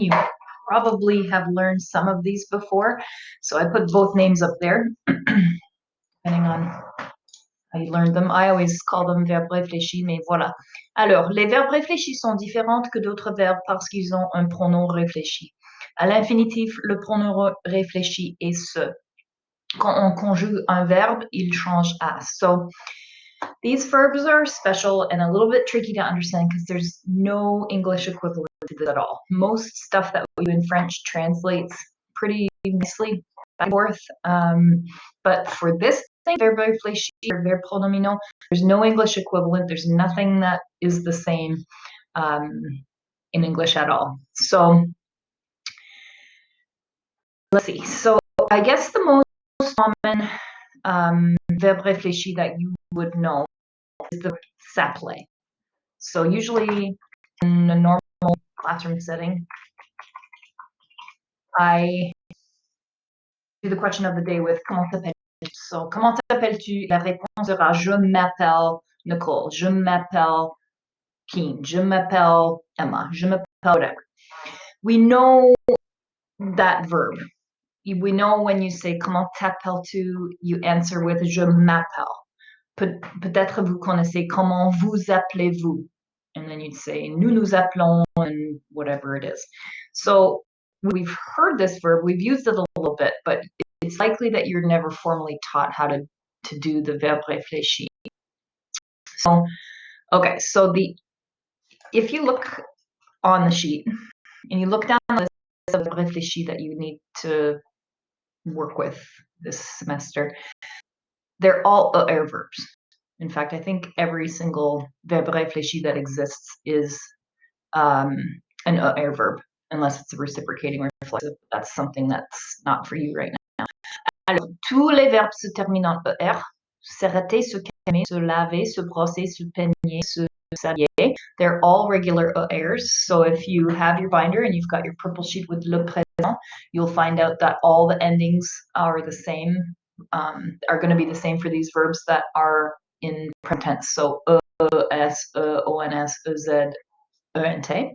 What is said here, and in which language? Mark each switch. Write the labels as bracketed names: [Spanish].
[English] You probably have learned some of these before, so I put both names up there, depending on how you learned them. I always call them verbes réfléchis, [French] mais voilà. Alors, les verbes réfléchis sont différents que d'autres verbes parce qu'ils ont un pronom réfléchi. À l'infinitif, le pronom réfléchi est ce. Quand on conjugue un verbe, il change à. [English] So these verbs are special and a little bit tricky to understand because there's no English equivalent to this at all. Most stuff that we do in French translates pretty nicely back and forth. But for this thing, verbe réfléchi or verbe pronominal, there's no English equivalent. There's nothing that is the same in English at all. So let's see. So I guess the most common verb réfléchi that you would know is the s'appeler. So usually in a normal classroom setting, I do the question of the day with [French] comment t'appelles-tu? So comment t'appelles-tu? La réponse sera je m'appelle Nicole, je m'appelle Keen, je m'appelle Emma, je m'appelle whatever. [English] We know that verb. We know when you say [French] comment t'appelles-tu, [English] you answer with [French] je m'appelle. Peut-être vous connaissez comment vous appelez-vous. [English] And then you'd say [French] nous nous appelons [English] and whatever it is. So we've heard this verb, we've used it a little bit, but it's likely that you're never formally taught how to do the verbe réfléchi. So, okay, so if you look on the sheet and you look down the list of réfléchi that you need to work with this semester, they're all air verbs. In fact, I think every single verbe réfléchi that exists is an air verb, unless it's a reciprocating or reflexive. That's something that's not for you right now. [French] Alors, tous les verbes se terminent en er. S'arrêter, se calmer, se laver, se brosser, se peigner, se s'habiller. [English] They're all regular ers. So if you have your binder and you've got your purple sheet with le présent, you'll find out that all the endings are the same, are going to be the same for these verbs that are in present tense. So es, ons, ez, ent.